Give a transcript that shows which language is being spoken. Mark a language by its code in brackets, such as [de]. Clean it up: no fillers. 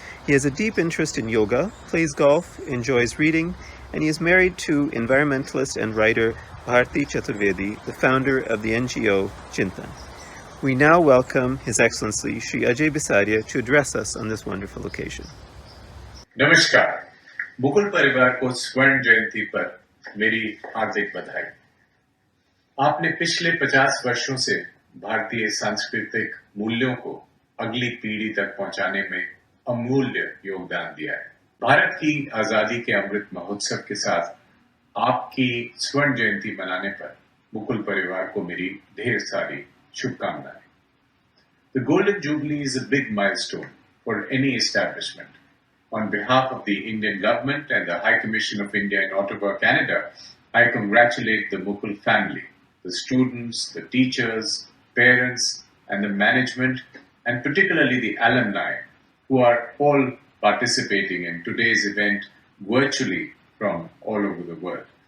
[en] He has a deep interest in yoga, plays golf, enjoys reading, and he is married to environmentalist and writer Bharti Chaturvedi, the founder of the NGO Chintan. We now welcome His Excellency Shri Ajay Bisaria to address us on this wonderful occasion. [hi] नमस्कार, मुकुल परिवार को स्वर्ण जयंती पर मेरी हार्दिक बधाई। आपने पिछले 50 वर्षों से भारतीय सांस्कृतिक मूल्यों को अगली पीढ़ी तक पहुंचाने में अमूल्य योगदान दिया है। भारत की आजादी के अमृत महोत्सव के साथ आपकी स्वर्ण जयंती मनाने पर मुकुल परिवार को मेरी ढेर सारी शुभकामनाएं। [en] The Golden Jubilee is a big milestone for any establishment. On behalf of the Indian government and the High Commission of India in Ottawa, Canada, I congratulate the Mukul family, the students, the teachers, parents, and the management, and particularly the alumni who are all participating in today's event virtually from all over the world.